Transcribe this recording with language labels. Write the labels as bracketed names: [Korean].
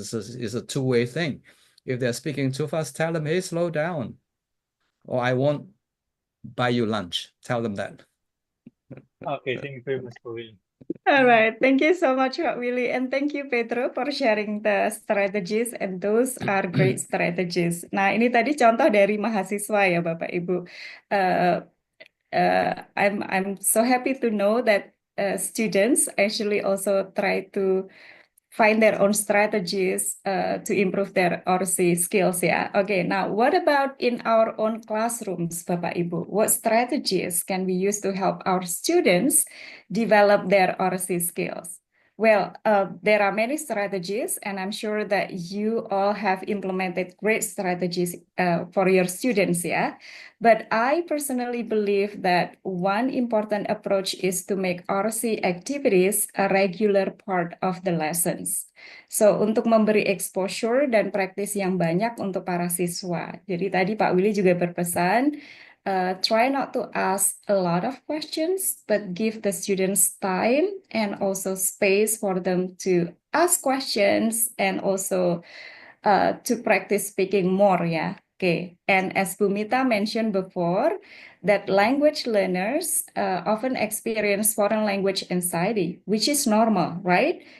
[English] It's a two-way thing. If they're speaking too fast, tell them, hey, slow down, or I won't buy you lunch. Tell them that. Okay, thank you very much for Willy. All right, thank you so much, Pak Willy, and thank you, Pedro, for sharing the strategies, and those are great strategies. [Indonesian] Nah, ini tadi contoh dari mahasiswa ya, Bapak Ibu. [English] I'm so happy to know that students actually also try to find their own strategies to improve their Oracy skills ya. Okay, now what about in our own classrooms, Bapak Ibu? What strategies can we use to help our students develop their Oracy skills? Well, there are many strategies, and I'm sure that you all have implemented great strategies for your students, yeah. But I personally believe that one important approach is to make Oracy activities a regular part of the lessons. [Indonesian] So, untuk memberi exposure dan praktis yang banyak untuk para siswa. Jadi tadi Pak Willy juga berpesan, [English] try not to ask a lot of questions, but give the students time and also space for them to ask questions and also to practice speaking more, yeah. Okay, and as Bumita mentioned before, that language learners often experience foreign language anxiety, which is normal, right?